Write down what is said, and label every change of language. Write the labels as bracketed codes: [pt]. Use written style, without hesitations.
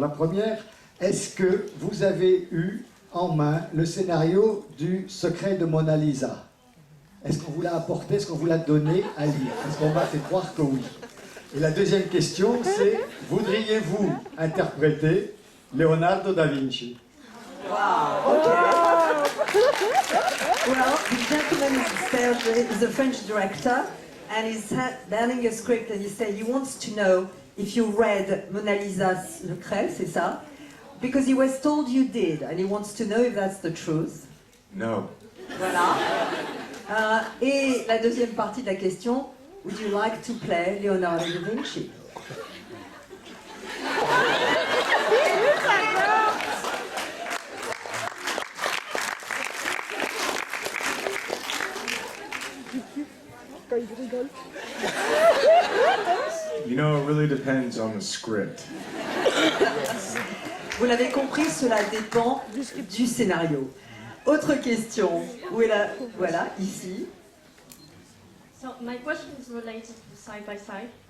[fr] La première, est-ce que vous avez eu en main le scénario du Secret de Mona Lisa? Est-ce qu'on vous l'a apporté, est-ce qu'on vous l'a donné à lire? Parce qu'on m'a fait croire que oui. Et la deuxième question, c'est, voudriez-vous interpréter Leonardo da Vinci? [en] Wow, okay. Well, the gentleman Serge is a French director and he's learning a script and he said he wants to know if you read Mona Lisa's Secret, [fr] c'est ça? [en] Because he was told you did and he wants to know if that's the truth. No. [fr] Voilà. Et la deuxième partie de la question, [en] would you like to play Leonardo da Vinci? You know, it really depends on the script. [fr] Vous l'avez compris, cela dépend du scénario. Autre question. Où est la... Voilà, ici. [en] So my question is related to side by side.